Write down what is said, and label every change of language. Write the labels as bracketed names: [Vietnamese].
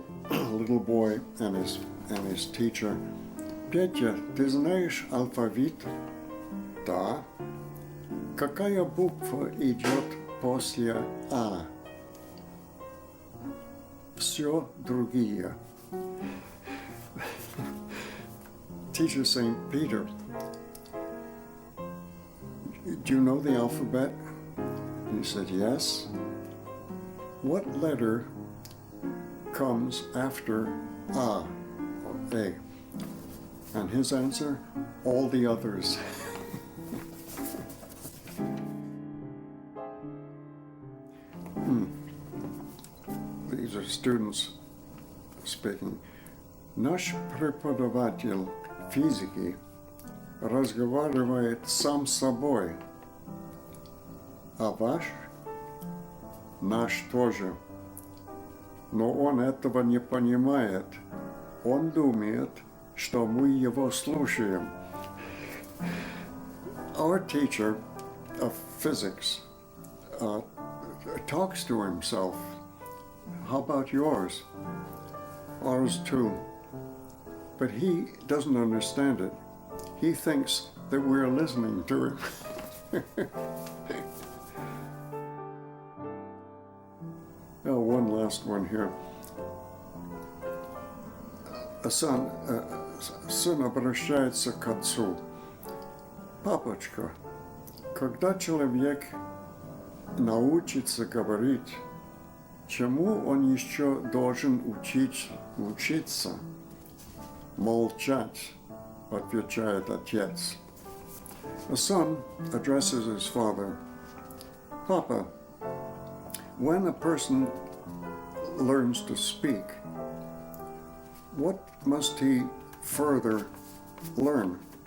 [English] A little boy and his teacher. [Russian] Петя, ты знаешь алфавит? Да. Какая буква идет после А? Все другие. Teacher St. [English] Peter, do you know the alphabet? And he said, yes. What letter comes after A, or A? And his answer, all the others. These are students speaking. [Russian] Наш преподаватель физики разговаривает сам с собой, а ваш, наш тоже. Но он этого не понимает. Он думает, что мы его слушаем. [English] Our teacher of physics talks to himself. How about yours? Ours too. But he doesn't understand it. He thinks that we're listening to him. Oh, one last one here. [Russian] Сын обращается к отцу. Папочка, когда человек научится говорить, чему он еще должен учиться? Молчать, отвечает отец. [English] A son addresses his father. Papa, when a person learns to speak, what must he further learn?